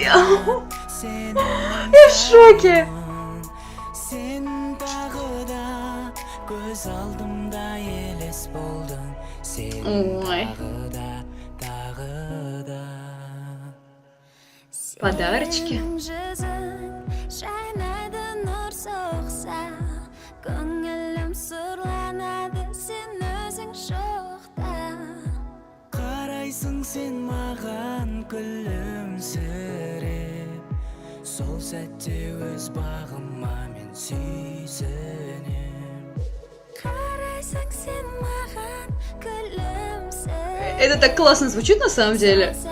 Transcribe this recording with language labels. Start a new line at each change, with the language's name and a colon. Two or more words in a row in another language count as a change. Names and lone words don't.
Russian: Я в шоке! Ой. Подарочки.
Kazakh: Sen mаған күлімсіреп, сол сәтте өз бағыма мен сүйсінем. Қарайсың сен маған күлімсіреп.
Russian: Это так классно звучит на самом деле.